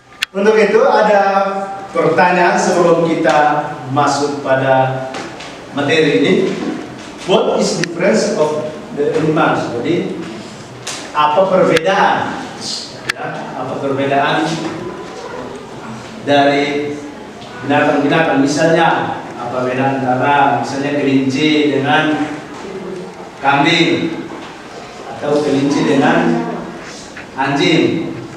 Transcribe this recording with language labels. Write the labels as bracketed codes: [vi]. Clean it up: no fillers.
[id] Untuk itu ada pertanyaan sebelum kita masuk pada materi ini. [en] What is the difference of the animals? [id] Jadi apa perbedaan? Ya, apa perbedaan dari binatang-binatang? Misalnya apa beda antara misalnya kelinci dengan kambing atau kelinci dengan anjing?